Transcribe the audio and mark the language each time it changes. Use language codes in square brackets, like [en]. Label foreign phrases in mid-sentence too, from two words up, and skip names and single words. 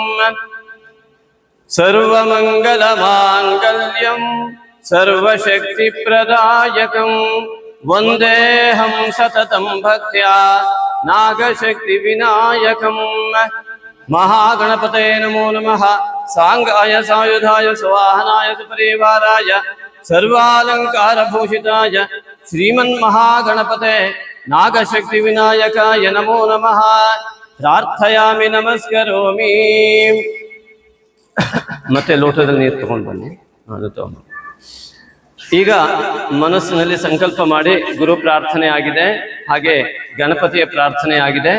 [sa] ಸರ್ವಮಂಗಲಮಾಂಗಲ್ಯಂ ಸರ್ವಶಕ್ತಿ ಪ್ರದಾಯಕಂ ವಂದೇಹಂ ಸತತಂ ಭಕ್ತ್ಯಾ ನಾಗಶಕ್ತಿ ವಿನಾಯಕಂ. ಮಹಾಗಣಪತೇ ನಮೋ ನಮಃ. ಸಾಂಗಾಯ ಸಾಯುಧಾಯ ಸುವಾಹನಾಯ ಸುಪರಿವಾರಾಯ ಸರ್ವಾಲಂಕಾರ ಭೂಷಿತಾಯ ಶ್ರೀಮನ್ಮಹಾಗಣಪತೆ ನಾಗಶಕ್ತಿ ವಿನಾಯಕಾಯ ನಮೋ ನಮಃ. ಪ್ರಾರ್ಥಯಾಮಿ ನಮಸ್ಕರೋಮಿ. [kn] ಮತ್ತೆ ಲೋಟದಲ್ಲಿ ನೀರು ತಗೊಂಡು ಬನ್ನಿ. ಈಗ ಮನಸ್ಸಿನಲ್ಲಿ ಸಂಕಲ್ಪ ಮಾಡಿ ಗುರು ಪ್ರಾರ್ಥನೆ ಆಗಿದೆ, ಹಾಗೆ ಗಣಪತಿಯ ಪ್ರಾರ್ಥನೆ ಆಗಿದೆ.